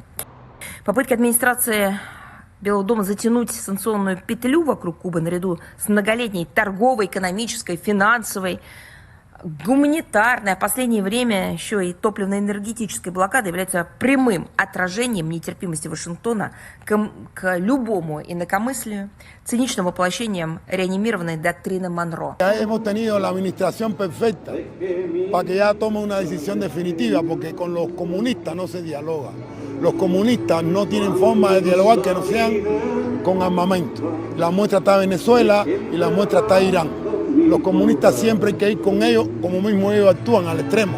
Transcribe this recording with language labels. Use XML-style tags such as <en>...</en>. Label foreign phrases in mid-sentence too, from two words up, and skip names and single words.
<ru>Попытки администрации Белого дома затянуть санкционную петлю вокруг Кубы наряду с многолетней торговой, экономической, финансовой, гуманитарная, в последнее время еще и топливно-энергетической блокада является прямым отражением нетерпимости Вашингтона к любому инакомыслию, циничным воплощением реанимированной доктрины Монро.</ru> <es>Hemos tenido la administración perfecta para que ya tome una decisión definitiva, porque con los comunistas no se dialoga. Los comunistas no tienen forma de dialogar que no sean con armamento. La muestra está Venezuela y la muestra está Irán. Los comunistas siempre hay que ir con ellos, como mismo ellos actúan al extremo.</es>